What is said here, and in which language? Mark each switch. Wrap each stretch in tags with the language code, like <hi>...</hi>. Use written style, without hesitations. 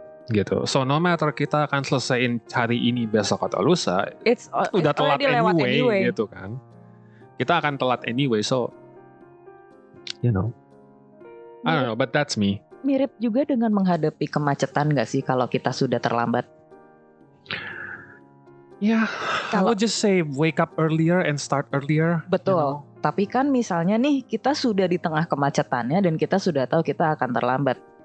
<id>Gitu.</id> <en>So no matter</en> <id>kita akan selesaiin hari ini, besok atau lusa, udah telat anyway gitu kan. Kita akan telat anyway,</id> <en>so you know. I don't know, but that's me.</en> <id>Mirip juga dengan menghadapi kemacetan gak sih kalau kita sudah terlambat?</id> <en>Ya, I would just say wake up earlier and start earlier.</en> <id>Betul. Tapi kan misalnya nih kita sudah di tengah kemacetannya dan kita sudah tahu kita akan terlambat.</id>